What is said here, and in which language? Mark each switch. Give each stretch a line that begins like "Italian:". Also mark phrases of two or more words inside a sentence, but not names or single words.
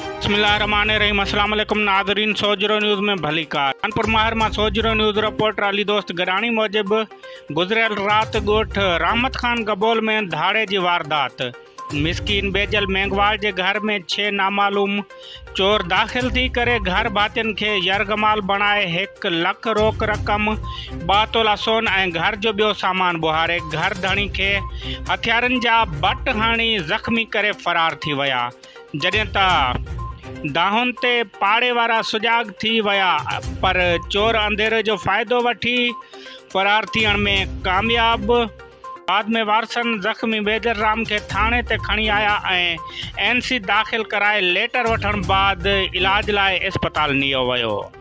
Sindhi: बिस्मिल्लाहिर्रहमानिर्रहीम।
Arabic: السلام عليكم
Sindhi: नाज़रीन, सोजरो न्यूज़ में भली कार। कानपुर महर में सोजरो न्यूज़ रिपोर्टर अली दोस्त गरानी मूजिब गुज़रियल रात ॻोठ रहमत खान गबोल में धाड़े की वारदात। मिस्किन बेजल मेंगवाल के घर में 6 नामालूम चोर दाखिल थी करे घर भातियुनि के यरगमाल बनाए 1 लाख रोक रक़म 2 तोला सोन और घर जो बो सामान बुहारे घर धणी के हथियारन जा बट हाणी जख्मी करे फरार थी वया। जॾहिं त दाहुन ते पाड़े वारा सुजाग थी वया, पर चोर अंधेरे जो फ़ायदो वठी फरार थियण में कामयाब। बाद में वारसन जख्मी बेजर राम के थाने ते खणी आया और NC दाखिल कराए लेटर वठण बाद इलाज लाए अस्पताल नियो वयो।